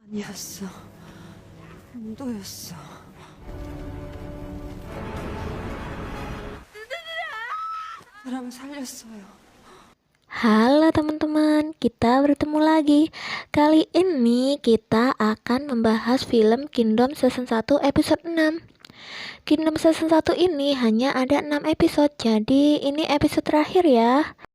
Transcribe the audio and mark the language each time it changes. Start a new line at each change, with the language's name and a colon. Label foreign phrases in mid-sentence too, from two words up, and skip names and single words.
Korean: 아니었어. 운도였어. 사람을 살렸어요.
Indonesian: Halo teman-teman, kita bertemu lagi. Kali ini kita akan membahas film Kingdom Season 1 episode 6. Kingdom Season 1 ini hanya ada 6 episode, jadi ini episode terakhir ya.